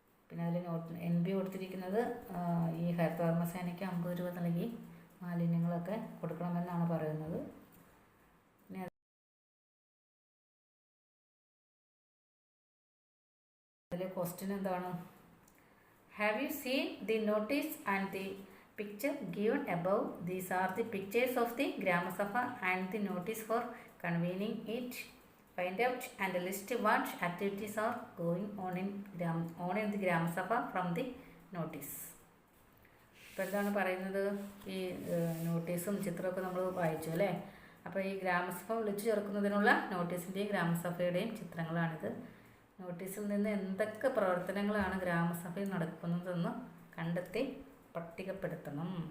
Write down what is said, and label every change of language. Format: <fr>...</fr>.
<ml>പിന്നെ അതിൽ NB കൊടുത്തിരിക്കുന്നത് ഈ ഹരിതകർമ്മസേനയ്ക്ക് 50 രൂപ നൽകി മാലിന്യങ്ങളൊക്കെ കൊടുക്കണമെന്നാണ് പറയുന്നത്. പിന്നെ അതിലെ ക്വസ്റ്റ്യൻ എന്താണ്?</ml> <en>Have you seen the notice and the picture given above? These are the pictures of the Gramasabha and the notice for convening it. Find out and list what activities are going on in the Gramasabha from the notice.</en> <ml>ഇപ്പോൾ എന്താണ് പറയുന്നത്? ഈ നോട്ടീസും ചിത്രമൊക്കെ നമ്മൾ വായിച്ചു അല്ലേ. അപ്പോൾ ഈ ഗ്രാമസഭ വിളിച്ചു ചേർക്കുന്നതിനുള്ള നോട്ടീസിൻ്റെയും ഗ്രാമസഭയുടെയും ചിത്രങ്ങളാണിത്. നോട്ടീസിൽ നിന്ന് എന്തൊക്കെ പ്രവർത്തനങ്ങളാണ് ഗ്രാമസഭയിൽ നടക്കുന്നതെന്ന് കണ്ടെത്തി പട്ടികപ്പെടുത്തണം.</ml>